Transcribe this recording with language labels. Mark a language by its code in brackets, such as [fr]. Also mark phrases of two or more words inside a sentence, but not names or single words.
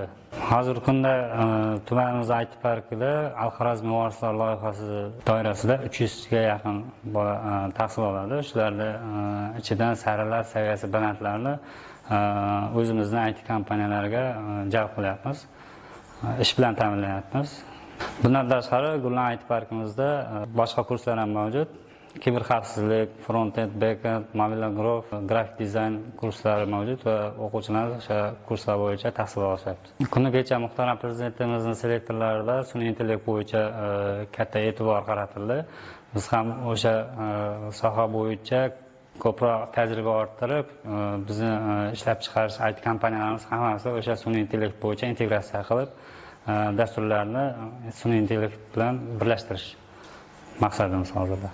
[uz] Hozirgi kunda tumanimiz IT parkida Al-Xorazmiy varislar loyihasi doirasida 300 ga yaqin bola tahsil oladi. Shularning ichidan saralar saviyasi balandlarni o'zimizning IT kompaniyalariga jalb qilyapmiz. Ish bilan ta'minlayapmiz. Bundan tashqari, Gullan IT parkimizda boshqa kurslar ham mavjud. Kiber xavfsizlik, [en] front-end, back-end, [uz] mobil grafik dizayn kurslari mavjud va o'quvchilar o'sha kurslar bo'yicha tahsil olishyapti. Kuni kecha muhtaram prezidentimizning selektorlarida sun'iy intellekt bo'yicha katta e'tibor qaratildi. Biz ham o'sha soha bo'yicha ko'proq tajriba orttirib, bizni ishlab chiqarish IT kompaniyalarimiz hammasi o'sha sun'iy intellekt bo'yicha integratsiya qilib, dasturlarni sun'iy intellekt bilan birlashtirish maqsadimiz hozirda.